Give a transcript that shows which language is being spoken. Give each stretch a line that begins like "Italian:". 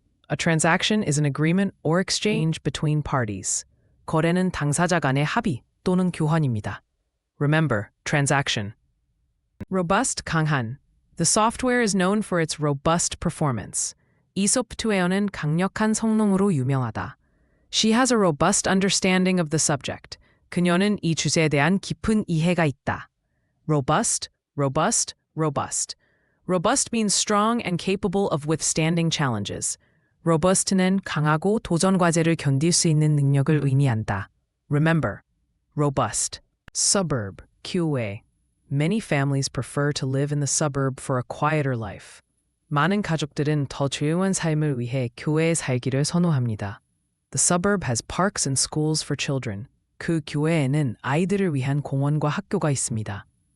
English: A transaction is an agreement or exchange between parties.
Korean: 거래는 당사자 간의 합의 또는 교환입니다.
English: Remember, transaction. Robust, 강한. The software is known for its robust performance.
Korean: 이 소프트웨어는 강력한 성능으로 유명하다.
English: She has a robust understanding of the subject.
Korean: 그녀는 이 주제에 대한 깊은 이해가 있다.
English: Robust. Robust means strong and capable of withstanding challenges.
Korean: Robust는 강하고 도전 과제를 견딜 수 있는 능력을 의미한다.
English: Remember, robust. Suburb, 교외. Many families prefer to live in the suburb for a quieter life.
Korean: 많은 가족들은 더 조용한 삶을 위해 교외에 살기를 선호합니다.
English: The suburb has parks and schools for children.
Korean: 그 교외에는 아이들을 위한 공원과 학교가 있습니다.